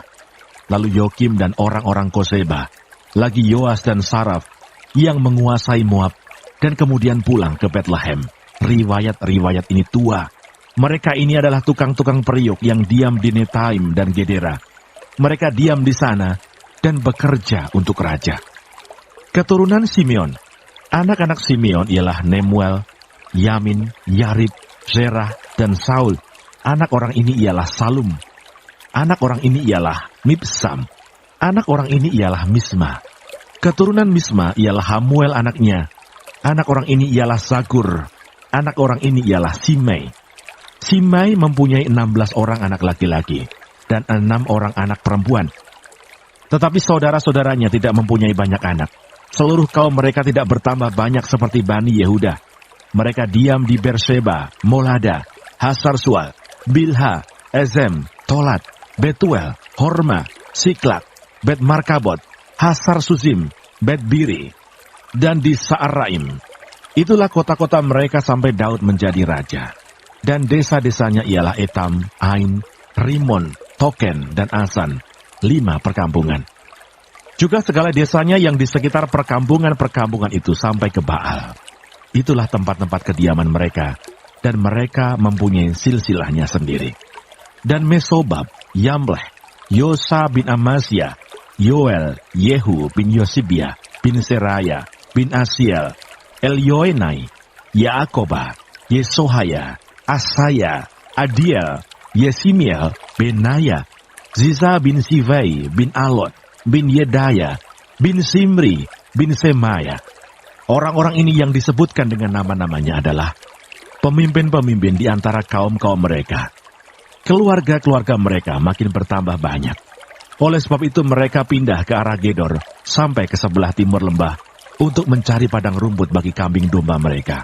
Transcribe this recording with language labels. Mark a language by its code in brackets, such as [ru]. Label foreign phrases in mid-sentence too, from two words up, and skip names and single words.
[id] Lalu Yokim dan orang-orang Koseba, lagi Yoas dan Saraf, yang menguasai Moab, dan kemudian pulang ke Bethlehem. Riwayat-riwayat ini tua. Mereka ini adalah tukang-tukang periuk yang diam di Netaim dan Gedera. Mereka diam di sana dan bekerja untuk raja. Keturunan Simeon. Anak-anak Simeon ialah Nemuel, Yamin, Yarib, Zerah, dan Saul. Anak orang ini ialah Salum. Anak orang ini ialah Mibsam. Anak orang ini ialah Misma. Keturunan Misma ialah Hamuel anaknya. Anak orang ini ialah Zakur. Anak orang ini ialah Simei. Simei mempunyai 16 orang anak laki-laki dan 6 orang anak perempuan. Tetapi saudara-saudaranya tidak mempunyai banyak anak. Seluruh kaum mereka tidak bertambah banyak seperti Bani Yehuda. Mereka diam di Berseba, Molada, Hasar-Sual, Bilha, Ezem, Tolat, Betuel, Horma, Siklak, Bet-Markabot, Hasar-Susim, Bet-Biri, dan di Saaraim. Itulah kota-kota mereka sampai Daud menjadi raja. Dan desa-desanya ialah Etam, Ain, Rimon, Token, dan Asan, 5 perkampungan. Juga segala desanya yang di sekitar perkampungan-perkampungan itu sampai ke Baal. Itulah tempat-tempat kediaman mereka, dan mereka mempunyai silsilahnya sendiri. Dan Mesobab, Yamleh, Yosa bin Amasya, Yoel, Yehu bin Yosibia, bin Seraya, bin Asiel, Elyoenai, Yaakobah, Yesohaya, Asaya, Adiel, Yesimiel, Benaya, Ziza bin Sivai, bin Alot, bin Yedaya, bin Simri, bin Semaya. Orang-orang ini yang disebutkan dengan nama-namanya adalah pemimpin-pemimpin di antara kaum-kaum mereka. Keluarga-keluarga mereka makin bertambah banyak. Oleh sebab itu mereka pindah ke arah Gedor sampai ke sebelah timur lembah untuk mencari padang rumput bagi kambing domba mereka.